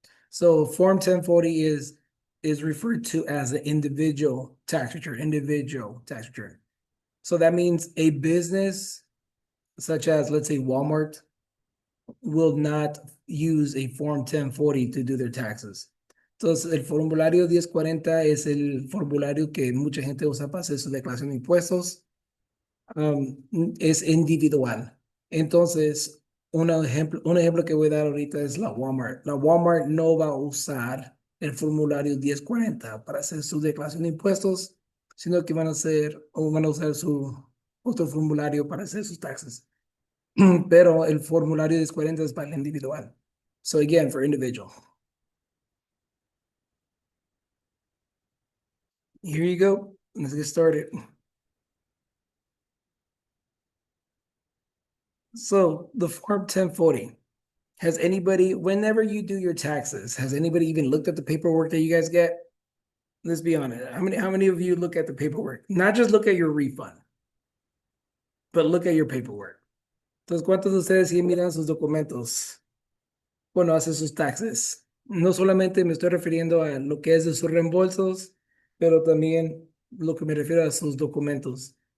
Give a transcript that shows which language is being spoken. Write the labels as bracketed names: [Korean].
[English] So Form 1040 is referred to as an individual tax return. So that means a business such as, let's say, Walmart will not use a Form 1040 to do their taxes. [Spanish] Entonces, el formulario 1040 es el formulario que mucha gente usa para hacer su declaración de impuestos. Es individual. Entonces, un ejemplo que voy a dar ahorita es la Walmart. La Walmart no va a usar el formulario 1040 para hacer su declaración de impuestos, sino que van a usar su otro formulario para hacer sus taxes. Pero el formulario 1040 es para el individual. [English] So again, for individual. Here you go. Let's get started. So the Form 1040. Has anybody, whenever you do your taxes, has anybody even looked at the paperwork that you guys get? Let's be honest. How many of you look at the paperwork? Not just look at your refund, but look at your paperwork. [Spanish] Entonces, ¿cuántos de ustedes sí miran sus documentos cuando hacen sus taxes? No solamente me estoy refiriendo a lo que es de sus reembolsos, pero también lo que me refiero a sus documentos.